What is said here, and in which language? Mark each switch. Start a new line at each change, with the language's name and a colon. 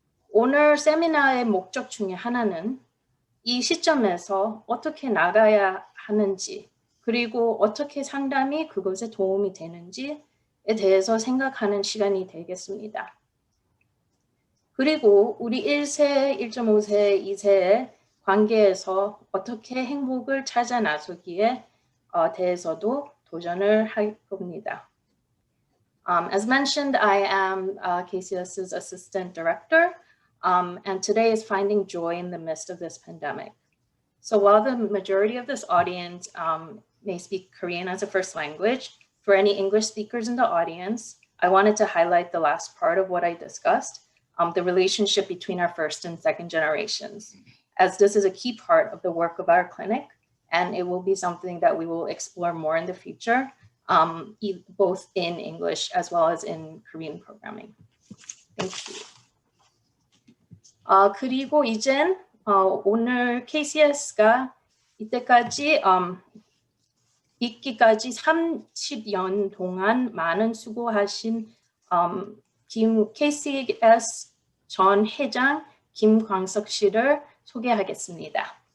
Korean: 오늘 세미나의 목적 중에 하나는 이 시점에서 어떻게 나가야 하는지 그리고 어떻게 상담이 그것에 도움이 되는지에 대해서 생각하는 시간이 되겠습니다. 그리고 우리 1세, 1.5세, 2세에 관계에서 어떻게 행복을 찾아 나서기에 대해서도 도전을 할 겁니다.
English: As mentioned, I am KCS's assistant director, and today is finding joy in the midst of this pandemic. So while the majority of this audience may speak Korean as a first language, for any English speakers in the audience, I wanted to highlight the last part of what I discussed, the relationship between our first and second generations, as this is a key part of the work of our clinic, and it will be something that we will explore more in the future, both in English as well as in Korean programming. Thank you.
Korean: 그리고 이젠 오늘 KCS가 이때까지 있기까지 30년 동안 많은 수고하신 KCS 전 회장 김광석 씨를 소개하겠습니다.